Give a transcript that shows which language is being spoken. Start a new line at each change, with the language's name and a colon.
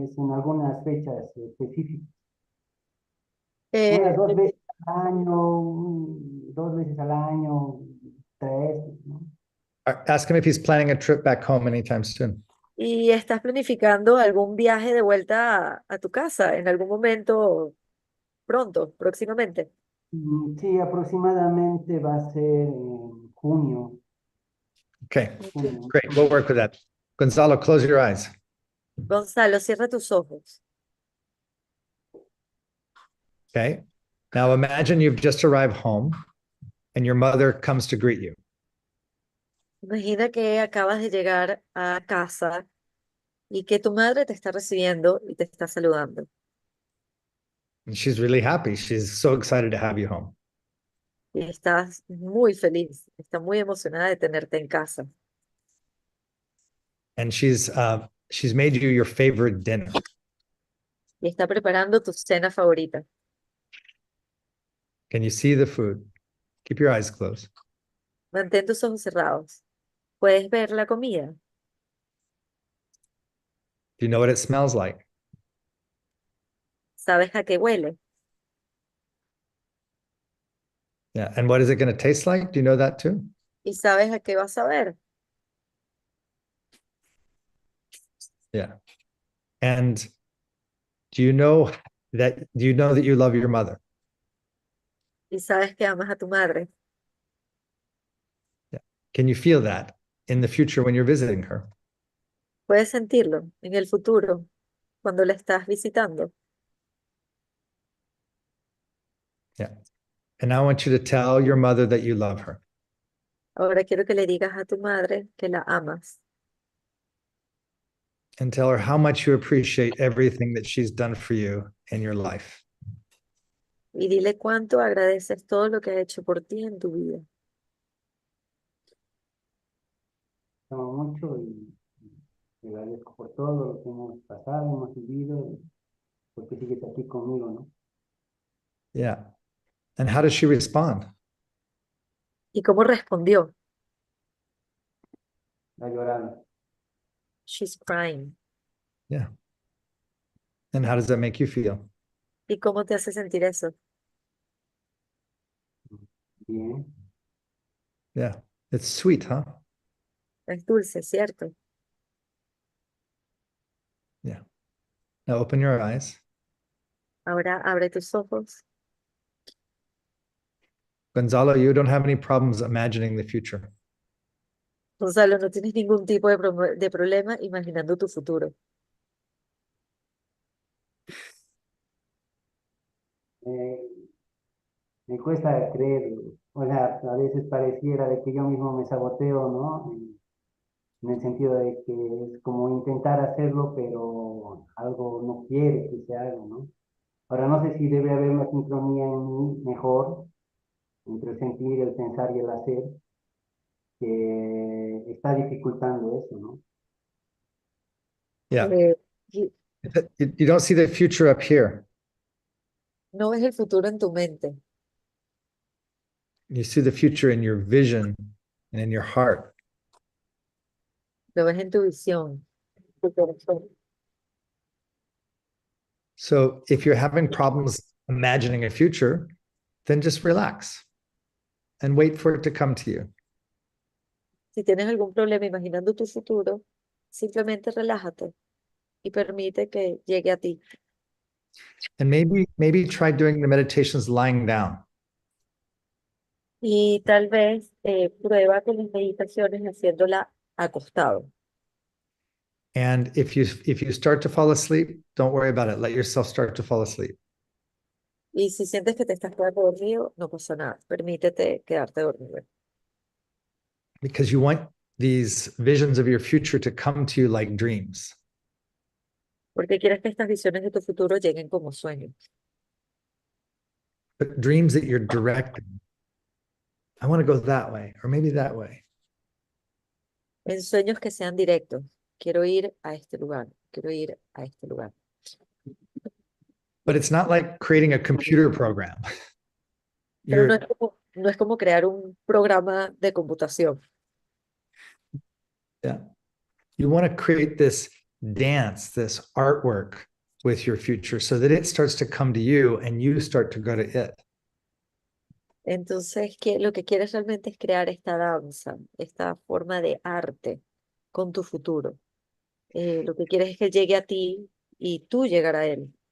Spanish: Es en algunas fechas específicas. Unas Eh, dos veces al año, 2 veces al año, tres, ¿no?
English: Ask him if he's planning a trip back home anytime soon.
Spanish: ¿Y estás planificando algún viaje de vuelta a tu casa en algún momento pronto, próximamente? Sí, aproximadamente va a ser en junio.
English: Okay,
Spanish: junio.
English: great. We'll work with that. Gonzalo, close your eyes.
Spanish: Gonzalo, cierra tus ojos.
English: Okay. Now imagine you've just arrived home and your mother comes to greet you.
Spanish: Imagina que acabas de llegar a casa y que tu madre te está recibiendo y te está saludando.
English: And she's really happy. She's so excited to have you home.
Spanish: Y estás muy feliz, está muy emocionada de tenerte en casa.
English: And she's made you your favorite dinner.
Spanish: Y está preparando tu cena favorita.
English: Can you see the food? Keep your eyes closed.
Spanish: Mantén tus ojos cerrados. ¿Puedes ver la comida?
English: Do you know what it smells like?
Spanish: ¿Sabes a qué huele?
English: Yeah. And what is it going to taste like? Do you know that too?
Spanish: ¿Y sabes a qué vas a ver?
English: Yeah. And do you know that you love your mother?
Spanish: ¿Y sabes que amas a tu madre?
English: Yeah. Can you feel that in the future when you're visiting her?
Spanish: ¿Puedes sentirlo en el futuro cuando la estás visitando?
English: Yeah. And now I want you to tell your mother that you love her.
Spanish: Ahora quiero que le digas a tu madre que la amas
English: And tell her how much you appreciate everything that she's done for you in your life.
Spanish: y dile cuánto agradeces todo lo que ha hecho por ti en tu vida. Te amo mucho y te agradezco por todo lo que hemos pasado, hemos vivido, y porque sigues aquí conmigo, ¿no?
English: Yeah. And how does she respond?
Spanish: ¿Y cómo respondió? La llorando.
English: She's crying. Yeah. And how does that make you feel?
Spanish: ¿Y cómo te hace sentir eso? Bien.
English: Yeah. It's sweet, huh?
Spanish: Es dulce, ¿cierto?
English: Yeah. Now open your eyes.
Spanish: Ahora abre tus ojos.
English: Gonzalo, you don't have any problems imagining the future.
Spanish: Gonzalo, no tienes ningún tipo de problema imaginando tu futuro. Eh, Me cuesta creer, o sea, a veces pareciera de que yo mismo me saboteo, ¿no? En el sentido de que es como intentar hacerlo, pero algo no quiere que se haga, ¿no? Ahora no sé si debe haber una sincronía en mí mejor entre el sentir, el pensar y el hacer, que está dificultando eso, ¿no?
English: Yeah.
Spanish: Y
English: You don't see the future up here.
Spanish: no ves el futuro en tu mente,
English: You see the future in your vision and in your heart.
Spanish: lo ves en tu visión, tu corazón.
English: So if you're having problems imagining a future, then just relax and wait for it to come to you.
Spanish: Si tienes algún problema imaginando tu futuro, simplemente relájate y permite que llegue a ti.
English: And maybe try doing the meditations lying down.
Spanish: Y tal vez prueba con las meditaciones haciéndola acostado.
English: And if you start to fall asleep, don't worry about it. Let yourself start to fall asleep.
Spanish: Y si sientes que te estás quedando dormido, no pasa nada. Permítete quedarte dormido.
English: Because you want these visions of your future to come to you like dreams.
Spanish: Porque quieres que estas visiones de tu futuro lleguen como sueños.
English: But dreams that you're directing. I want to go that way, or maybe that way.
Spanish: En sueños que sean directos. Quiero ir a este lugar. Quiero ir a este lugar.
English: But it's not like creating a computer program.
Spanish: Pero
English: You're,
Spanish: no es como crear un programa de computación.
English: yeah. You want to create this dance, this artwork with your future so that it starts to come to you and you start to go to it.
Spanish: Entonces, lo que quieres realmente es crear esta danza, esta forma de arte con tu futuro. Lo que quieres es que llegue a ti y tú llegar a él.